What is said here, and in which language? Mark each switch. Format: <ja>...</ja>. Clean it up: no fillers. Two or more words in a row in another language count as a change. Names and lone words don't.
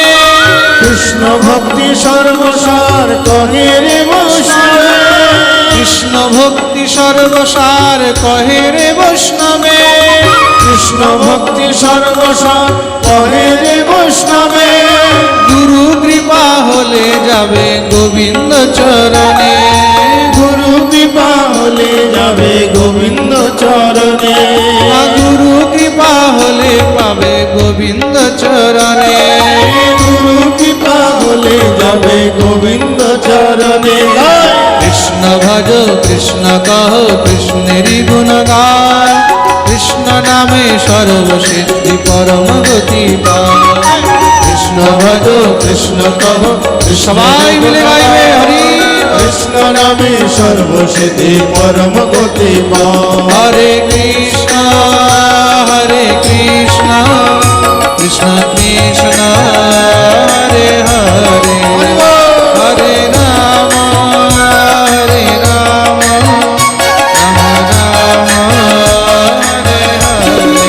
<bn>কৃষ্ণ ভক্তি সর্বসার কহে রে বৈষ্ণবে, কৃষ্ণ ভক্তি সর্বসার কহে রে বৈষ্ণবে। কৃষ্ণ ভক্তি সর্বসার কহে রে বৈষ্ণবে। গুরু কৃপা হলে যাবে গোবিন্দ চরণে, গুরু কৃপা হলে যাবে গোবিন্দ চরণে, গুরু কৃপা হলে পাবে গোবিন্দ চরণে। গুরু কৃপা হলে যাবে গোবিন্দ চরণে। কৃষ্ণ ভজ কৃষ্ণ কহ কৃষ্ণেরি গুণ গায়, কৃষ্ণ নামে সর্বসিদ্ধি পরম গতি পায়। কৃষ্ণ ভজ কৃষ্ণ কহ সবাই মিলে গাইবে হরি কৃষ্ণ নামে সর্বসিদ্ধি পরম গতি পাও।</bn> <sa>हरे कृष्ण कृष्ण कृष्ण हरे हरे, हरे राम राम राम हरे हरे।</sa>